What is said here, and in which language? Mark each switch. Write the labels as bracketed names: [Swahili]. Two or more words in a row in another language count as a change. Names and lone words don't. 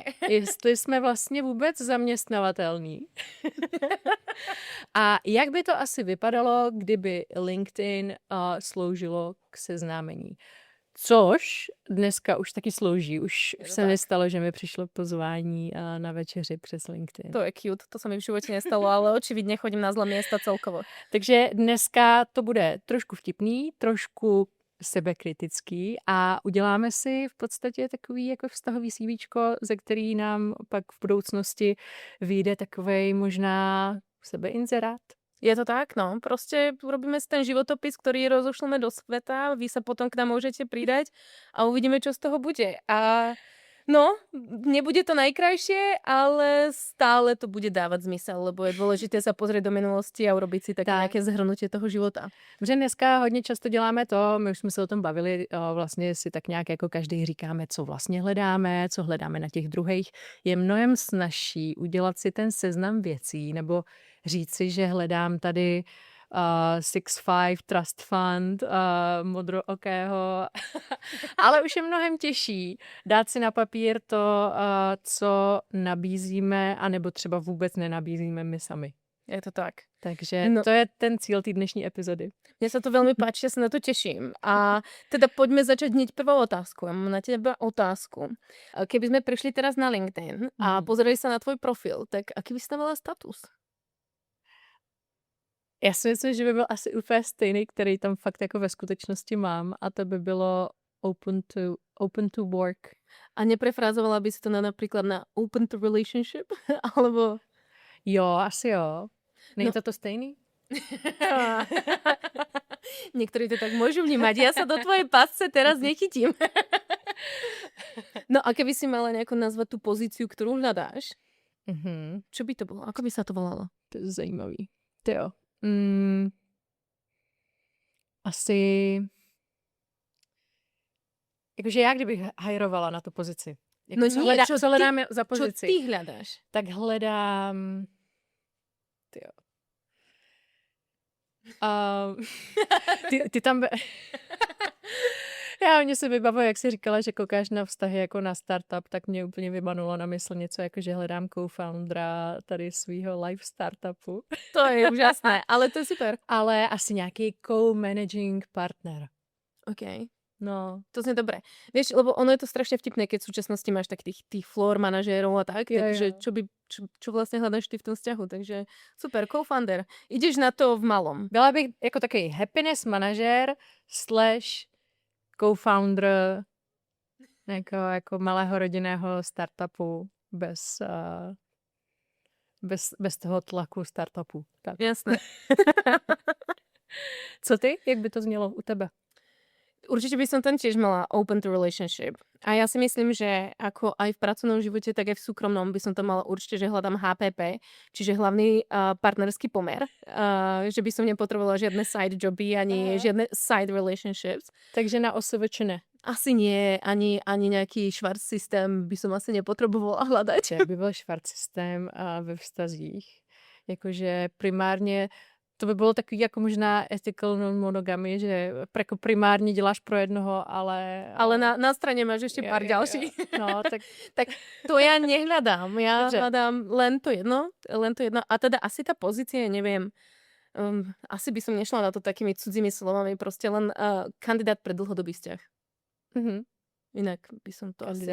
[Czech] Jestli jsme vlastně vůbec zaměstnavatelní. A jak by to asi vypadalo, kdyby LinkedIn sloužilo k seznámení. Což dneska už taky slouží. Už se nestalo, že mi přišlo pozvání na večeři přes LinkedIn. [Slovak] To je cute, to sa mi v živote nestalo, ale očividne chodím na zlé miesta celkovo. [Czech] Takže dneska to bude trošku vtipný, trošku sebekritický a uděláme si v podstatě takový jako vztahový CVčko, ze který nám pak v budoucnosti vyjde takovej možná sebeinzerát. Je to tak, no. [Slovak] Proste urobíme si ten životopis, ktorý rozošleme do sveta, vy sa potom k nám môžete pridať a uvidíme, čo z toho bude. A no, nebude to najkrajšie, ale stále to bude dávať zmysel, lebo je dôležité sa pozrieť do minulosti a urobiť si také nejaké zhrnutie toho života. [Czech] Protože dneska hodně často děláme to, my už jsme se o tom bavili, vlastně si tak nějak jako každý říkáme, co vlastně hledáme, co hledáme na těch druhých. Je mnohem snazší udělat si ten seznam věcí nebo říct si, že hledám tady 6-5 [English] Trust Fund, [Czech] modrookého, ale už je mnohem těžší dát si na papír to, co nabízíme, anebo třeba vůbec nenabízíme my sami. Je to tak. Takže to je ten cíl té dnešní epizody. [Slovak] Mne sa to veľmi páči, ja sa na to teším. A teda poďme začať hneď prvou otázkou. Ja mám na teba otázku. Keby sme prišli teraz na LinkedIn a pozreli sa na tvoj profil, tak aký by si tam mala status? [Czech] Já si myslím, že by byl asi úplně stejný, který tam fakt jako ve skutečnosti mám, a to by bylo [English] open to work. [Slovak] A neprefrázovala by si to napríklad na [English] open to relationship? [Slovak] Alebo... [Czech] Jo, asi jo. Není to stejný? [Slovak] Niektorí to tak môžu vnímať. Ja sa do tvojej pasce teraz nechytím. No a keby si mala nejako nazvať tú pozíciu, ktorú hľadáš, čo by to bolo? Ako by sa to volalo? [Czech] To je zajímavý. To jo. Asi... Jakože já, kdybych hajrovala na tu pozici. [Slovak] No nie, [Czech] co hledám za pozici? [Slovak] Čo ty hľadáš? [Czech] Tak hledám... Tyjo. Ty tam... Já mě se vybavuji, jak jsi říkala, že koukáš na vztahy jako na startup, tak mě úplně vybanulo na mysl něco, jako že hledám co-foundera tady svýho live startupu. To je úžasné, ale to je super. Ale asi nějaký co-managing partner. OK. No. [Slovak] To znie dobre. Vieš, lebo ono je to strašne vtipné, keď v súčasnosti máš tak tých floor manažérov a tak, takže čo vlastne hľadaš ty v tom vzťahu, takže super, co-founder. Ideš na to v malom. [Czech] Byla bych jako takový happiness manažer /co-founder jako malého rodinného startupu bez toho tlaku startupu. Tak. [Slovak] Jasné. [Czech] Co ty? Jak by to znělo u tebe? [Slovak] Určite by som tam tiež mala [English] open to relationship. [Slovak] A ja si myslím, že ako aj v pracovnom živote, tak aj v súkromnom by som tam mala určite, že hľadám HPP, čiže hlavný partnerský pomer. Že by som nepotrebovala žiadne side joby, ani žiadne [English] side relationships. [Czech] Takže na OSVČ ne? [Slovak] Asi nie, ani nejaký švart systém by som asi nepotrebovala hľadať. [Czech] By byl švart systém ve vztazích. Jakože primárně to by bylo takový jako možná [English] ethical non-monogamy, [Czech] že jako primárně děláš pro jednoho, ale... Ale na straně máš [Slovak] ešte pár ďalších. [Czech] No, [Slovak] tak to ja nehľadám. Ja hľadám len to jedno. A teda asi tá pozícia, neviem, asi by som nešla na to takými cudzími slovami, proste len kandidát pre dlhodobý vzťah. Mhm. Inak by som to asi...